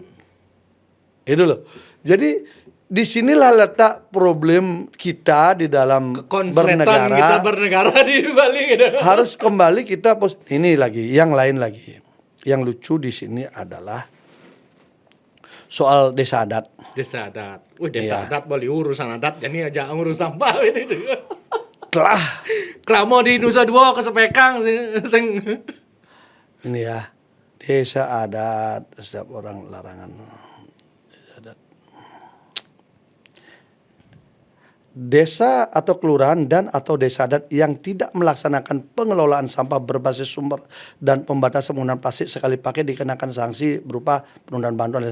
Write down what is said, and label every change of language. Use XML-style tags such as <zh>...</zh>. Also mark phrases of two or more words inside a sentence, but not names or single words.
<id>Itu loh. Jadi disinilah letak problem kita di dalam Konsletan bernegara. kita bernegara di Bali gitu. Harus kembali kita ini lagi, yang lain lagi. Yang lucu di sini adalah soal desa adat. Desa adat. Desa Iya. adat boleh urusan adat jadi aja ngurus sampah itu. Telah</id> <ban>Kramo di Nusa Dua kesepekang sing</ban> <id>ini ya, desa adat, setiap orang larangan desa adat. Desa atau kelurahan dan atau desa adat yang tidak melaksanakan pengelolaan sampah berbasis sumber dan pembatasan penggunaan plastik sekali pakai dikenakan sanksi berupa penundaan bantuan.</id>